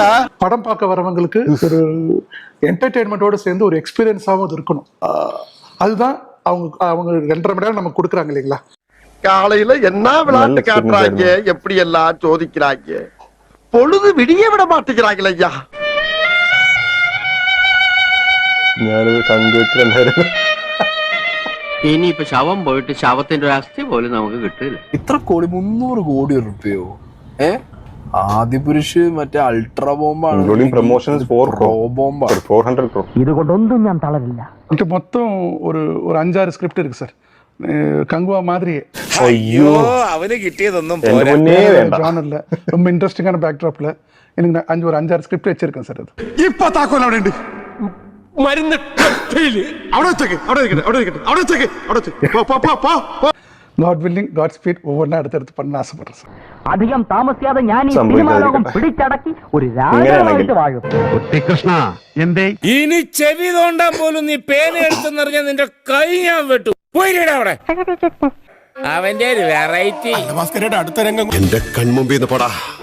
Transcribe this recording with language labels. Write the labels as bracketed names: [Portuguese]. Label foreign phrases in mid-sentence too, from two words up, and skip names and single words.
[Tamil] படம் பார்க்க வரவங்களுக்கு ஒரு என்டர்டெயின்மெண்ட்டோட சேர்ந்து ஒரு எக்ஸ்பீரியன்ஸாகவும் இருக்கணும். அதுதான் அவங்க 2.5 மணி நேரம் நமக்கு கொடுக்குறாங்க இல்லைங்களா? காலையில என்ன விளையாட்டு காட்டுறாங்க, எப்படி எல்லாம் சோதிக்கிறாங்க. பொழுது விடிய விட மாட்டேங்கிறாங்களே ஐயா. [Malayalam] ഞാനത് കണ്ടുവെച്ചിട്ടുണ്ടായിരുന്നു. ഇനിയിപ്പോ ശവം പോയിട്ട് ശവത്തിന്റെ ഒരു അസ്ഥി പോലും നമുക്ക് കിട്ടില്ല. ഇത്ര കോടി 300 കോടി റുപ്യോ? ആദിപുരുഷ് മറ്റേ അൾട്രാ ബോംബാണ്. [English] including promotions 400 crore. [Malayalam] ഇതുകൊണ്ടൊന്നും ഞാൻ തളരില്ല. [Tamil] இது மொத்தம் ஒரு 5-6 ஸ்கிரிப்ட் இருக்கு சார். கங்குவா மாதிரியே. [Malayalam] അയ്യോ അവന് കിട്ടിയതൊന്നും [Tamil] ஜானர்ல ரொம்ப இன்ட்ரெஸ்டிங்கான பேக்ட்ராப்ல எனக்கு ஒரு 5-6 ஸ்கிரிப்ட் வச்சிருக்கேன் சார். அது [Malayalam] ഇപ്പൊ താക്കോൽ അവിടെ ഉണ്ട്. മരുന്ന് അവിടെ വെച്ചേക്ക് അവിടെ വെക്കട്ടെ അവിടെ വെക്കട്ടെ അവിടെ വെച്ചേക്ക് അവിടെ വെച്ചേക്ക്. പോ പോ പോ പോ. [English] God willing God speed [Tamil] ஒவ்வொன்றா அடுத்தடுத்து பண்ண ஆசைப்படுறேன் சார். [Malayalam] അധികം താമസിയാതെ ഞാൻ ഈ സിനിമാ ലോകം പിടിച്ചടക്കി ഒരു രാജാവായിട്ട് വാഴും. കൃഷ്ണ എന്തേ ഇനി ചെവി തോണ്ടാൻ പോലും നീ പേന എടുത്തെന്നറിഞ്ഞാൽ നിന്റെ കൈ ഞാൻ വെട്ടു. പോയിടാ അവിടെ. അവന്റെ ഒരു വെറൈറ്റി. അടുത്ത രംഗം എന്റെ കൺമുമ്പിൽ നിന്ന് പോടാ.